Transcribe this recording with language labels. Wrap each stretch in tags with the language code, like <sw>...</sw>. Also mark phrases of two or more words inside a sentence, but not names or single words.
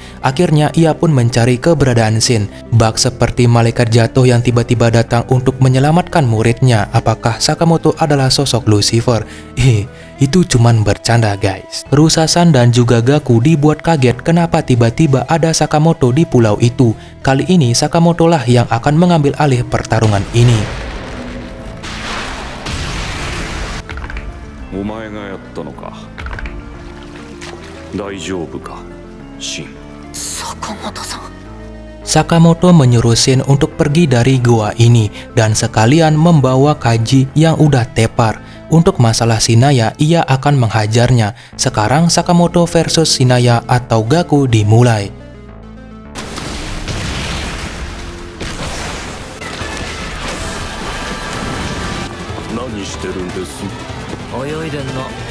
<id>Akhirnya ia pun mencari keberadaan Shin. Bak seperti malaikat jatuh yang tiba-tiba datang untuk menyelamatkan muridnya. Apakah Sakamoto adalah sosok Lucifer? Itu cuman bercanda guys. Rusasan dan juga Gaku dibuat kaget kenapa tiba-tiba ada Sakamoto di pulau itu. Kali ini Sakamoto lah yang akan mengambil alih pertarungan ini.</id> <ja>お前がやったのか。大丈夫か、シン。坂本さん。</ja> <id>Sakamoto menyuruh Shin untuk pergi dari gua ini dan sekalian membawa Kaji yang udah tepar. Untuk masalah Shinaya, ia akan menghajarnya. Sekarang Sakamoto versus Shinaya atau Gaku dimulai.</id> <ja>何してるんです。泳いでんの。</ja>